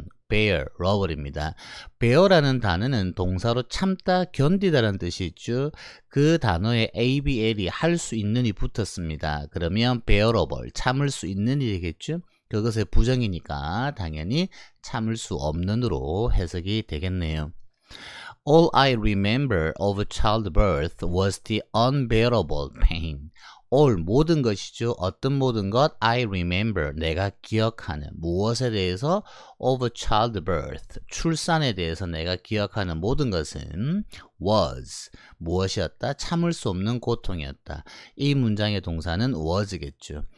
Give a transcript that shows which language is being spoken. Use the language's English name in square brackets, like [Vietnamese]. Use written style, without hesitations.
[Korean] unbearable입니다. bear라는 단어는 동사로 참다, 견디다라는 뜻이 있죠. 그 단어에 abl이 할 수 있는이 붙었습니다. 그러면 bearable, 참을 수 있는 일이겠죠. 그것의 부정이니까 당연히 참을 수 없는으로 해석이 되겠네요. [English] All I remember of childbirth was the unbearable pain. [Korean] all, 모든 것이죠. 어떤 모든 것? [English] I remember, [Korean] 내가 기억하는 무엇에 대해서? [English] of childbirth, [Korean] 출산에 대해서 내가 기억하는 모든 것은 was, 무엇이었다? 참을 수 없는 고통이었다. 이 문장의 동사는 was겠죠.